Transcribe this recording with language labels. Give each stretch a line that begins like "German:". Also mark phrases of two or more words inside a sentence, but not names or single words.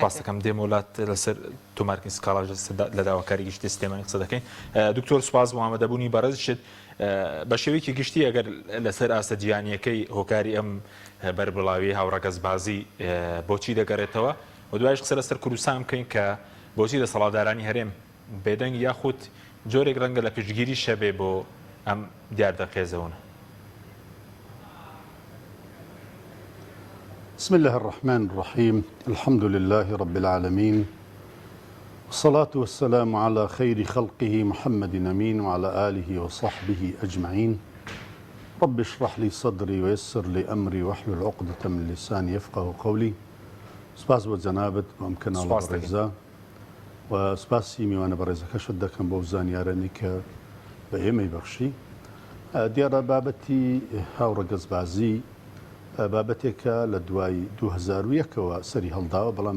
Central Kurdish: سپاسەکەم دێم وڵات لەسەر تۆمارکردنی سکاڵاژ لە داواکاری گشتی سیستێمانی قسە دەکەین دکتۆر سوپاس بۆ ئامادەبوونی بەڕێزشت بە شێوەیەکی گشتی ئەگەر لەسەر ئاستە جیهانیەکەی هۆکاری ئەم بەربڵاوی هاوڕەگەز بازی بۆچی دەگەڕێتەوە و دوایش قسە لەسەر کوردستان بکەین کە بۆچی دەسەڵاتدارانی هەرێم بێدەنگ یاخود جۆرێک ڕەنگە لە پشتگیری شەبێ بۆ ئەم دیاردەقێزەونە.
Arabic: بسم الله الرحمن الرحيم الحمد لله رب العالمين والصلاة والسلام على خير خلقه محمد أمين وعلى آله وصحبه أجمعين رب اشرح لي صدري ويسر لي أمري واحلل عقدة من لساني يفقه قولي سپاس
Central Kurdish: بۆ جەنابەت ئەمکەناڵ بەڕێزە و سپاسی میوانە بەڕێزەکەشت دەکەم بۆ زانیارانی کە بە ئێمەی بەخشی دیارە بابەتی هاوڕەگەزبازی بابەتێکە لە دوای 2001ەوە سەری هەڵداوە بەڵام